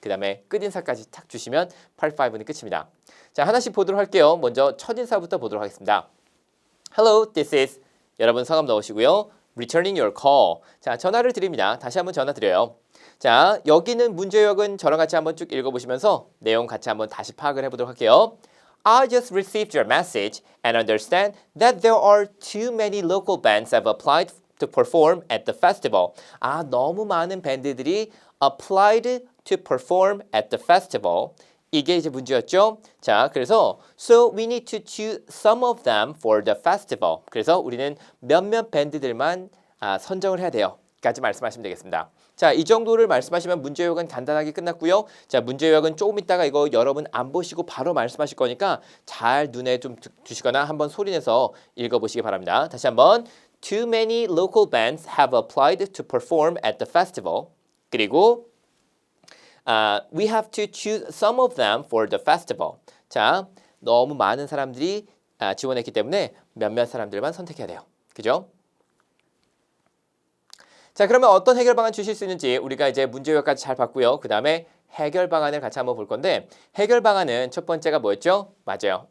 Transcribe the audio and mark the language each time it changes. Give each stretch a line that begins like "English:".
Korean: 그 다음에 끝인사까지 탁 주시면 Part 5는 끝입니다. 자, 하나씩 보도록 할게요. 먼저 첫인사부터 보도록 하겠습니다.
English: Hello, this is
Korean: 여러분 성함 넣으시고요.
English: Returning your call.
Korean: 자, 전화를 드립니다. 다시 한번 전화 드려요. 자, 여기는 문제 요약은 저랑 같이 한번 쭉 읽어보시면서 내용 같이 한번 다시 파악을 해보도록 할게요.
English: I just received your message and understand that there are too many local bands that have applied to perform at the festival. 아,
Korean: 너무 많은 밴드들이
English: applied to perform at the festival.
Korean: 이게 이제 문제였죠. 자, 그래서
English: so we need to choose some of them for the festival.
Korean: 그래서 우리는 몇몇 밴드들만 선정을 해야 돼요. 까지 말씀하시면 되겠습니다. 자, 이 정도를 말씀하시면 문제 요약은 간단하게 끝났고요. 자, 문제 요약은 조금 있다가 이거 여러분 안 보시고 바로 말씀하실 거니까 잘 눈에 좀 두시거나 한번 소리내서 읽어보시기 바랍니다. 다시 한번
English: Too many local bands have applied to perform at the festival. 그리고 we have to choose some of them for the festival.
Korean: 자, 너무 많은 사람들이 지원했기 때문에 몇몇 사람들만 선택해야 돼요. 그죠? 자, 그러면 어떤 해결 방안 주실 수 있는지 우리가 이제 문제 요약까지 잘 봤고요. 그 다음에 해결 방안을 같이 한번 볼 건데 해결 방안은 첫 번째가 뭐였죠? 맞아요.